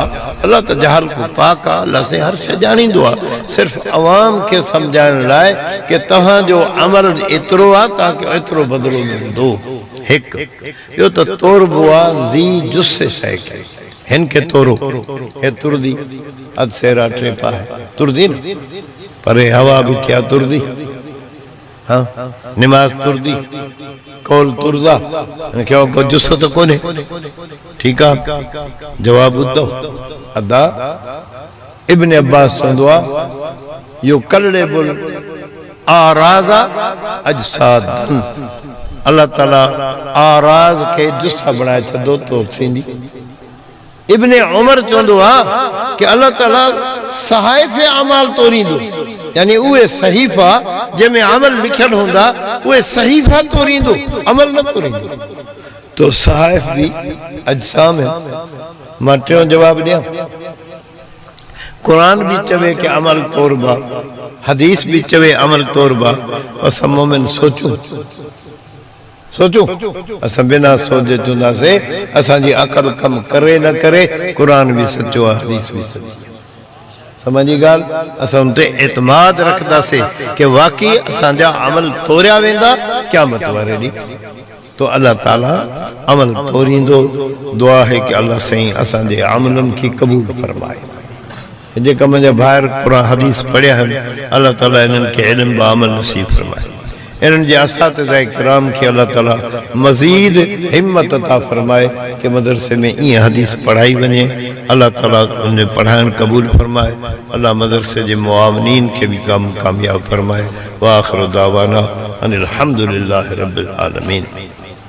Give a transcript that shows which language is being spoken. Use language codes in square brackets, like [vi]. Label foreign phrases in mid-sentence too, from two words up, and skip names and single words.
[sd] अल्लाह त जहल को पाक आहे अल्लाह से हर शइ ॼाणींदो आहे सिर्फ़ अवाम खे सम्झाइण लाइ कि तव्हांजो अमल एतिरो आहे तव्हांखे एतिरो बदिलो मिलंदो। हिकु इहो त तोड़बो आहे ज़ी जुस्से शइ खे हिन खे तोड़ो हे तुरदी अधु सेरा टे पाए तुरदी न परे हवा भी क्या तुरदी हाँ नमाज तुरदी कौल तुरदा क्या को जुस्सो तो कोने [ur] ٹھیک ہے جواب دو [sd] अदा इब्न अब्बास चवंदो आहे यो कलड़े बुल आराज़ा अजसाद अल्लाह ताला आराज़ के जुस्सा बनाए छदो तो थींदी। इब्न उमर चवंदो आहे कि अल्लाह ताला सहाइफ़ अमाल तोरींदो, यानी उहे सहीफ़ा जंहिंमें अमल लिखियल हूंदा उहे सहीफ़ा तोरींदो, अमल न तोरींदो। तो सहाइफ़ भी अजसाम है। मां टियों जवाब ॾियां, कुरान भी चवे कि अमल तोरबा, हदीस भी चवे अमल तोरबा। असां मोमिन सोचूं असां बिना सोचे चवंदासीं असांजी अकल कम करे न करे, कुरान भी सचो आहे, हदीस भी सची। समझी ॻाल्हि? असां उन ते एतमाद रखंदासीं कि वाकई असांजा अमल तोरिया वेंदा क़यामत वारे ॾींहुं। तो अल्लाह ताला अमल तोरींदो। दुआ है कि अल्लाह सही असांजे अमलनि खे क़बूल फरमाए। जेका मुंहिंजा भाइर क़ुरान हदीस पढ़िया आहिनि, अल्लाह ताला इन्हनि खे इल्म व अमल नसीब फरमाए। इन्हनि जे असातिज़ा किराम खे अल्लाह ताला मज़ीद हिम्मत अता फरमाए कि मदरसे में ईअं हदीस पढ़ाई वञे। अल्लाह ताला उन पढ़ाइण क़बूल फरमाए। अल्लाह मदरसे जे मुआवनीन खे भी कामयाब फरमाए। [ar] وآخر دعوانا أن الحمد لله رب العالمين.